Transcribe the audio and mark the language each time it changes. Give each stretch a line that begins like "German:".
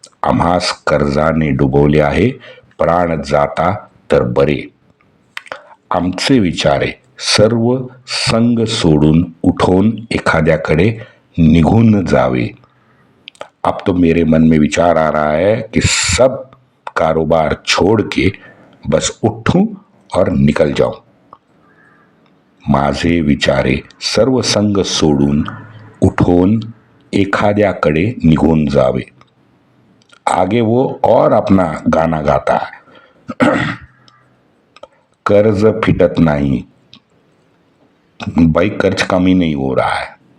Marathi: आम्हास कर्जाने डुबवले आहे, प्राण जाता तर बरे. आमचे विचारे सर्व संग सोडून उठून एखाद्याकडे निघून जावे.
Hindi: अब तो मेरे मन में विचार आ रहा है कि सब कारोबार छोड़ के बस उठूं और निकल जाऊं.
Marathi: माझे विचारे सर्व संग सोडून उठून एखाद्याकडे निघून जावे.
Hindi: आगे वो और अपना गाना गाता है. कर्ज फिटत नहीं. भाई कर्ज कमी नहीं हो रहा है.